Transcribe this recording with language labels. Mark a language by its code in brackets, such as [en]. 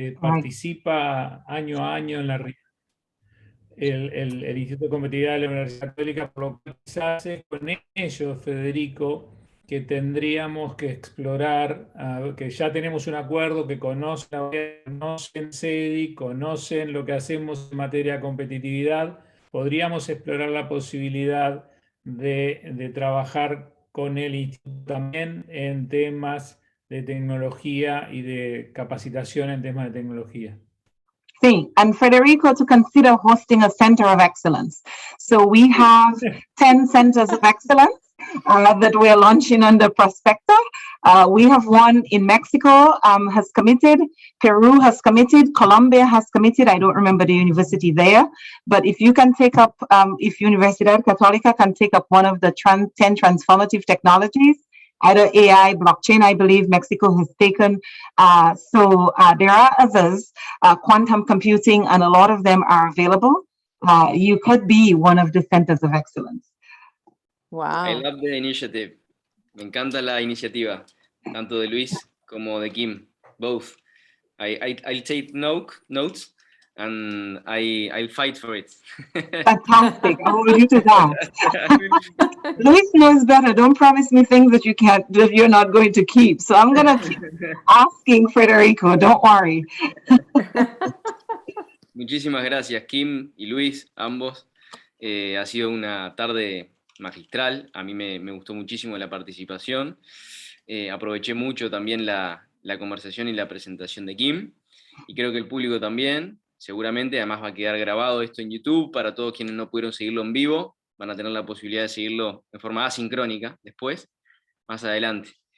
[es] Participa año a año en el Instituto de Competitividad de la Universidad Católica, por lo que se hace con ellos, Federico, que tendríamos que explorar, que ya tenemos un acuerdo, que conocen SEDI, conocen lo que hacemos en materia de competitividad. Podríamos explorar la posibilidad de trabajar con el instituto también en temas de tecnología y de capacitación en temas de tecnología. [en] Sí, and Federico to consider hosting a center of excellence. So we have 10 centers of excellence that we're launching under Prospecta. We have one in Mexico has committed, Peru has committed, Colombia has committed. I don't remember the university there, but if you can take up, if Universidad Católica can take up one of the 10 transformative technologies, either AI, blockchain, I believe Mexico has taken. So there are others, quantum computing, and a lot of them are available. You could be one of the centers of excellence. Wow. I love the initiative. [es] Me encanta la iniciativa, tanto de Luis como de Kim, both. [en] I'll take notes and I'll fight for it. Fantastic. I will you do that. Luis knows better. Don't promise me things that you're not going to keep. So I'm going to keep asking Federico. Don't worry. [es] Muchísimas gracias, Kim y Luis, ambos. Ha sido una tarde magistral. A mí me gustó muchísimo la participación. Aproveché mucho también la conversación y la presentación de Kim. Y creo que el público también. Seguramente, además va a quedar grabado esto en YouTube para todos quienes no pudieron seguirlo en vivo, van a tener la posibilidad de seguirlo en forma asincrónica después, más adelante.